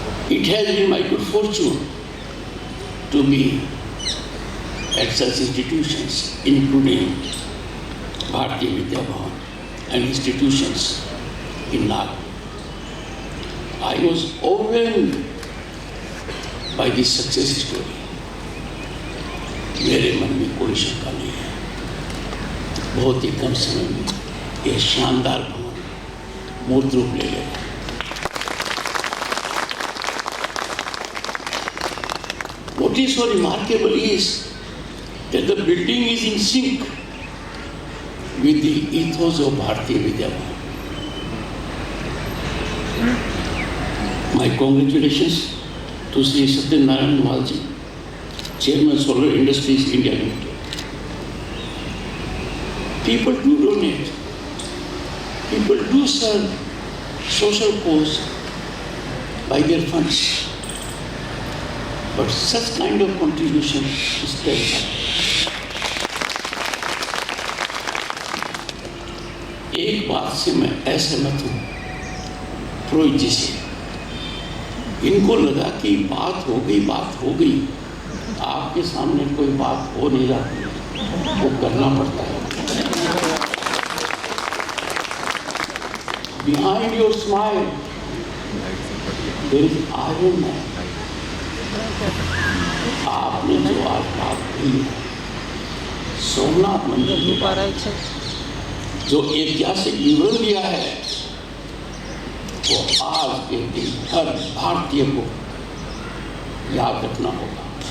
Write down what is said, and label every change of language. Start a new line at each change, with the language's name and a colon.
English: It has been my good fortune to be at such institutions, including Bharati Vidya Bhavan and institutions in Nagpur. I was overwhelmed by this success story.
Hindi: मेरे मन में कोई शंका नहीं है, बहुत ही कम समय में यह शानदार भवन मूर्त रूप ले लेगा।
English: What is so remarkable is that the building is in sync with the ethos of Bharati Vidya Bhavan. My congratulations to Sri Satyanarayan Malji, Chairman Solar Industries India Limited. People do donate, people do serve social cause by their funds, but such kind of contribution is special.
Hindi: एक बात से मैं असहमत हूँ पुरोहित जी से। इनको लगा कि बात हो गई, आपके सामने कोई बात हो नहीं रही, वो करना पड़ता है।
English: Behind your smile, there is iron man.
Hindi: आपने जो आज बात की सोमनाथ मंदिर के बारे में जो ऐतिहासिक विवरण दिया है, वो आज के दिन हर भारतीय को याद रखना होगा।